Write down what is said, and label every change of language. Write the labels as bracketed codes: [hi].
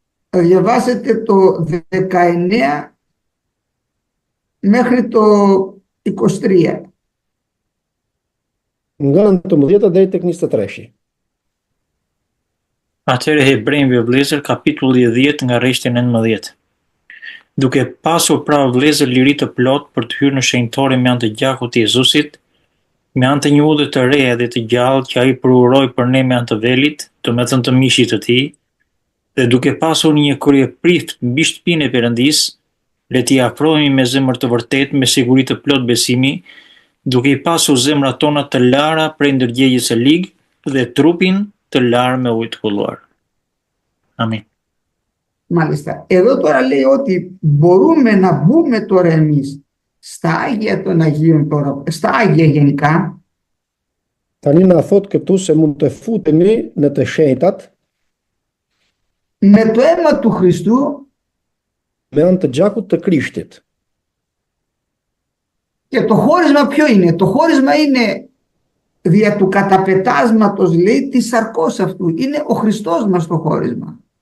[el] Θα διαβάσετε το 19 μέχρι το 23. [sq] nga 19 deri tek 23. Atëherë Hebrejve vëllezër, kapitulli 10 nga rreshti 19. Duke pasur pra vëllezër liri të plot për të hyrë në shenjtore me anë të gjakut të Jezusit, me anë të një udhë të re dhe të gjallë që ai përuroi për ne me anë të velit, domethënë të mishit të tij, dhe duke pasur një kryeprift mbi shtëpinë e Perëndisë, le t'i afrohemi me zemër të vërtetë, me siguri të plot besimi, duke i pasur zemrat tona të lara prej ndërgjegjes së ligë dhe trupin të larë me ujë të kulluar. Amin. [el] Μάλιστα. Εδώ τώρα λέει ότι μπορούμε να μπούμε τώρα εμείς στα Άγια των Αγίων τώρα, στα Άγια γενικά, [sq] Tani na thot këtu se mund të futemi në të shenjtat [el] με το αίμα του Χριστού [sq] me anë të gjakut të Krishtit. [el] και το χώρισμα ποιο είναι? Το χώρισμα είναι δια του καταπετάσματος, λέει, της σαρκός αυτού. Είναι ο Χριστός μας το χώρισμα.